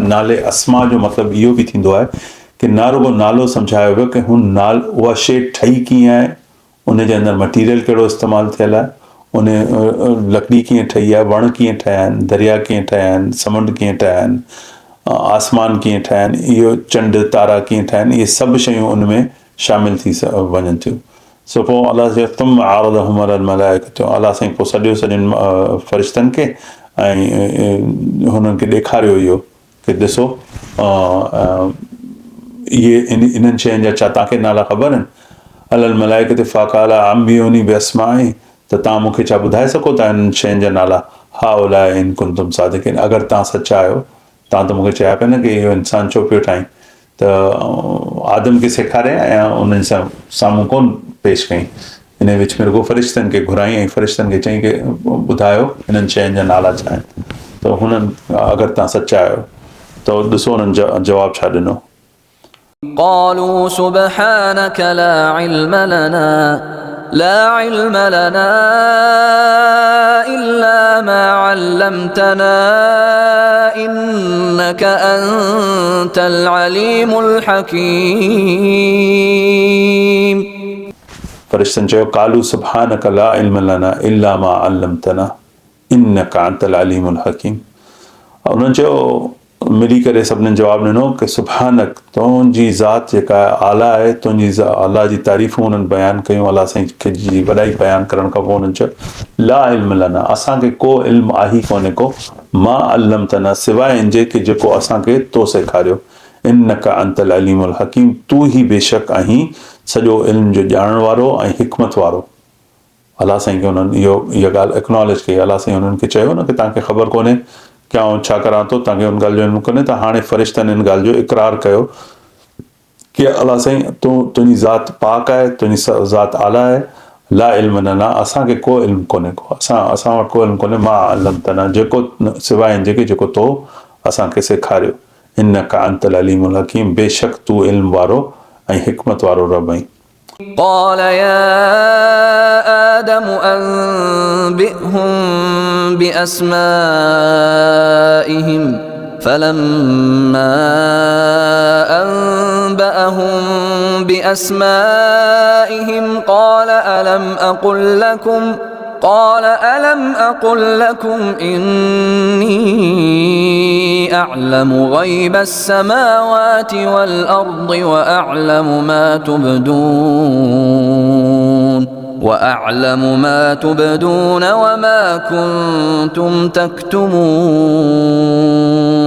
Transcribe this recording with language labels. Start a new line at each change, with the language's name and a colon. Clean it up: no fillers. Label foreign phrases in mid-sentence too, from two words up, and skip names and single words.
Sindhi: नाले अस्मा जो मतिलबु इहो बि थींदो आहे कि न रुगो नालो सम्झायो वियो कि हुन उहा शइ ठही कीअं आहे, उनजे अंदरि मटीरियल कहिड़ो इस्तेमालु थियल आहे, उन लकड़ी कीअं ठही आहे, वण कीअं ठहिया आहिनि, दरिया कीअं ठहिया आहिनि, समुंड कीअं ठहिया आहिनि, आसमान कीअं ठहिया आहिनि, इहो चंड तारा कीअं ठहिया आहिनि, इहे सभु शयूं उन में शामिलु थी वञनि थियूं। सो पोइ अलाह चयो
Arabic: ثم عرضهم على الملائكة,
Sindhi: अलाह साईं पोइ सॼनि फ़रिश्तनि खे ऐं हुननि खे ॾेखारियो इहो कि ॾिसो इहे इन्हनि शयुनि जा छा तव्हांखे नाला ख़बर आहिनि?
Arabic: على الملائكة فقال أنبئوني بأسمائهم,
Sindhi: त तव्हां मूंखे छा ॿुधाए सघो था इन्हनि शयुनि जा नाला?
Arabic: هؤلاء إن كنتم صادقين,
Sindhi: अगरि तव्हां सचा आहियो। तव्हां त मूंखे चया पिया न कि इहो इंसानु छो पियो ठाहीं, त आदम खे सेखारियईं ऐं उन्हनि सां साम्हूं कोन पेश कयईं। इन विच में रुगो फ़रिश्तनि खे घुराईं ऐं फ़रिश्तनि खे चईं कि ॿुधायो इन्हनि शयुनि जा नाला छा आहिनि। त हुननि अगरि तव्हां सचा आहियो त ॾिसो उन्हनि जवाबु छा ॾिनो।
Arabic: قالوا سبحانك لا علم لنا إلا ما علمتنا إنك أنت العليم الحكيم.
Sindhi: फ़रिश्तनि चयो
Arabic: قالوا سبحانك لا علم لنا إلا ما علمتنا إنك أنت العليم الحكيم.
Sindhi: उन्हनि चयो मिली करे सभिनीनि जवाबु ॾिनो कि सुब्हानक, तुंहिंजी ज़ात जेका आहे आला आहे, तुंहिंजी अलाह जी तारीफ़ूं उन्हनि बयानु कयूं। अलाह साईं खे जी वॾाई बयानु करण खां पोइ उन्हनि चयो
Arabic: لا علم لنا,
Sindhi: असांखे को इल्मु आहे कोन्हे को,
Arabic: ما علمتنا,
Sindhi: सवाइ इंजे कि जेको असांखे तो सेखारियो।
Arabic: إنك أنت العليم الحكيم,
Sindhi: तू ई बेशक आहीं सॼो इल्म जो ॼाणण वारो ऐं हिकमत वारो। अलाह साईं खे उन्हनि इहा ॻाल्हि एक्नॉलेज कई। अलाह साईं उन्हनि खे चयो न कि तव्हांखे ख़बर कोन्हे क्या छा करां थो, तव्हांखे हुन ॻाल्हि जो इल्मु कोन्हे। त हाणे फ़रिश्तनि हिन ॻाल्हि जो इक़रार कयो कि अलाह साईं तुंहिंजी ज़ात पाक आहे, तुंहिंजी ज़ात आला आहे।
Arabic: لا علم لنا,
Sindhi: असांखे को इल्मु कोन्हे को, असां वटि को इल्मु कोन्हे।
Arabic: ما علمتنا,
Sindhi: जेको सवाइ हिन जेके जेको तो असांखे सेखारियो।
Arabic: إنك أنت العليم الحكيم,
Sindhi: बेशक तू इल्मु वारो ऐं हिकमत वारो रब आहीं।
Arabic: قال يا آدم أنبئهم بأسمائهم فلما أنبأهم بأسمائهم قال ألم أقل لكم إني أعلم غيب السماوات والأرض وأعلم ما تبدون وما كنتم تكتمون.